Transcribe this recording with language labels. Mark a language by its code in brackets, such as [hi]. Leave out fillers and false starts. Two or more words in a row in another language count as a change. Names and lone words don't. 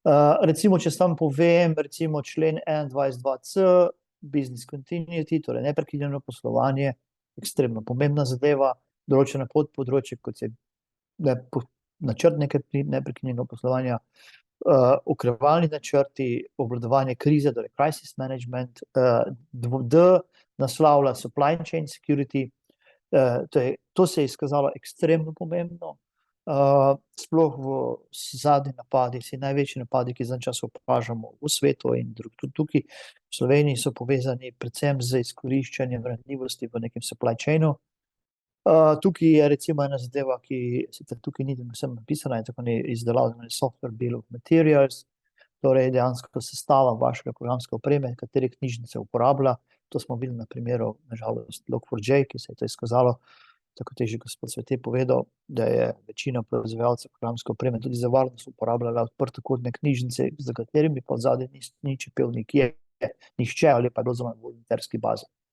[sl] Recimo, če sam povem, recimo člen 21.2c, [en] business continuity, [sl] torej neprekinjeno poslovanje, ekstremno pomembna zadeva, določena podpodročje, kot je načrt neprekinjenega poslovanja, ukrevalni načrti, obvladovanje krize, torej [en] crisis management, [sl] D naslavlja [en] supply chain security, [sl] to se je izkazalo ekstremno pomembno, sploh v zadnji napadi, največji napadi, ki zadnji čas opažamo v svetu in tudi tukaj v Sloveniji, so povezani predvsem z izkoriščanjem ranljivosti v nekem [en] supply chainu. [sl] Tukaj je recimo ena zadeva, ki sicer tukaj ni vsem napisana, je tako izdelava [en] software bill of materials, [sl] torej dejansko sestava vašega programske opreme, katere knjižnice uporablja. To smo videli na primeru, nažalost, Log4j, ki se je to izkazalo, tako je že gospod Svete povedal, da je večina proizvajalcev programske opreme tudi za varnost uporabljala odprtokodne knjižnice, za katerimi pa zadnji ni čepel nihče ali pa je bilo zelo na volonterski bazi.